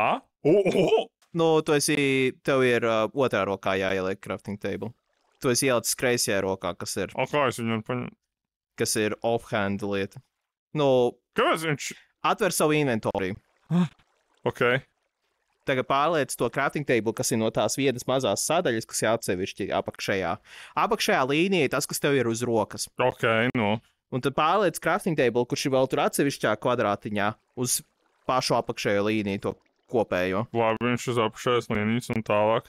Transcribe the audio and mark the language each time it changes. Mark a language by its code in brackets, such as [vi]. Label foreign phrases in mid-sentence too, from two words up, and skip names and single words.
[lv] Nu, tev ir otrā rokā jāieliek [en] crafting table. [lv] Tu esi ielicis kreisajā rokā, kas ir... Kā es viņu paņemu? Kas ir offhand lieta. Nu... Kāpēc viņš... Atver savu inventoriju. Ok. Tagad pārliec to [en] crafting table, [lv] kas ir no tās vienas mazās sadaļas, kas ir atsevišķi apakšējā. Apakšējā līnija ir tas, kas tev ir uz rokas. Ok, nu. Un tad pārliec [en] crafting table, [lv] kurš ir vēl tur atsevišķā kvadrātiņā, uz pašu apakšējo līniju, to kopējo. Labi, viņš uz apakšējās līnijas un tālāk.